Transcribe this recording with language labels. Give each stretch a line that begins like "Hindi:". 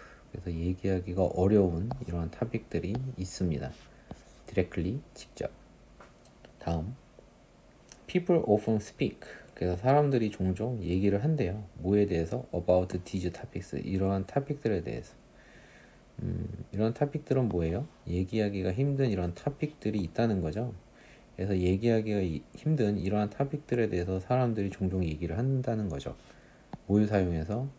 Korean: 그래서 얘기하기가 어려운 이러한 토픽들이 있습니다. directly, 직접.
English: 다음, people often speak.
Korean: 그래서 사람들이 종종 얘기를 한대요. 뭐에 대해서?
English: about these topics.
Korean: 이러한 토픽들에 대해서. 이런 토픽들은 뭐예요? 얘기하기가 힘든 이런 토픽들이 있다는 거죠. 그래서 얘기하기가 힘든 이러한 토픽들에 대해서 사람들이 종종 얘기를 한다는 거죠. 뭘 사용해서?